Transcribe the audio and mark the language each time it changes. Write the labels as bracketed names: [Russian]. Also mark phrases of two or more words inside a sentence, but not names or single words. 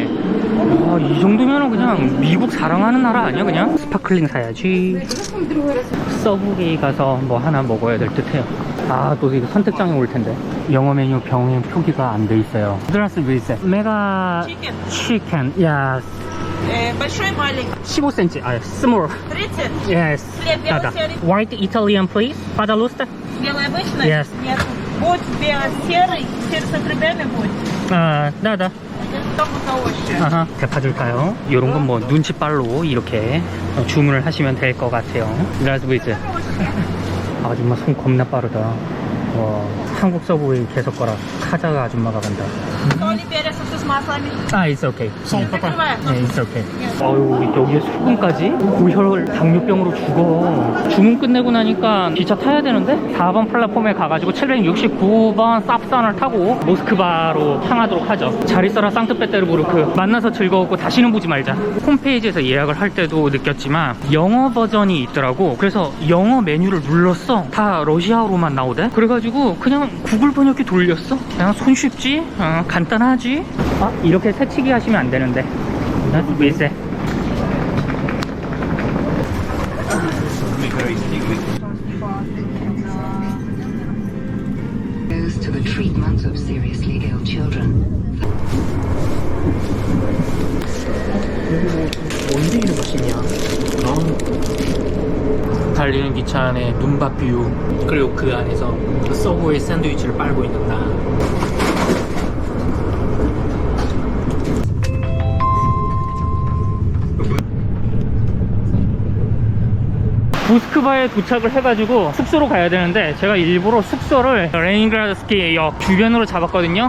[Korean] 이 정도면 그냥 미국 사랑하는 나라 아니야? 그냥 스파클링 사야지. 서브웨이 가서 뭐 하나 먹어야 될 듯해요. 또 이거 선택장에 올 텐데 영어 메뉴 병행 표기가 안 돼 있어요. Здравствуйте. 메가 치킨. [English] Yes. [Russian] Большой, маленький. [English] 15cm. Small. 30? Yes. [Russian] Хлеб белый, Да. серый? [English] White Italian, please. [Russian] Пожалуйста. Белый обычный? [English] Yes. [Russian] Нет. Будет серый с отрубями будет. да. Только за овощи. [Korean] 대파줄까요? 이런 건 뭐 눈치빨로 이렇게 주문을 하시면 될 것 같아요. Здравствуйте. 아줌마 손 겁나 빠르다. 한국 서브웨이 계속 거라. 카자가 아줌마가 간다. [Russian] Соли, перец, с маслами. [English] It's okay. [Russian] Закрываю. [Korean] 네, [English] it's okay. [Korean] 여기에 소금까지? 고혈 당뇨병으로 죽어. 주문 끝내고 나니까 기차 타야 되는데 4번 플랫폼에 가가지고 769번 쌉산을 타고 모스크바로 향하도록 하죠. 잘 있어라 상트페테르부르크. 만나서 즐거웠고 다시는 보지 말자. 홈페이지에서 예약을 할 때도 느꼈지만 영어 버전이 있더라고. 그래서 영어 메뉴를 눌렀어. 다 러시아어로만 나오대. 그래가지고 그냥 그냥 구글 번역기 돌렸어. 그냥 손쉽지? 간단하지? 이렇게 새치기 하시면 안 되는데. 나도 왜 세? [English] Goes to the treatment of seriously ill children. [Korean] 언제 이런 거 씻냐? 달리는 기차 안에 눈밭 뷰, 그리고 그 안에서 서브웨이 샌드위치를 빨고 있는 나. 모스크바에 도착을 해가지고 숙소로 가야 되는데 제가 일부러 숙소를 레닌그라드스키 역 주변으로 잡았거든요.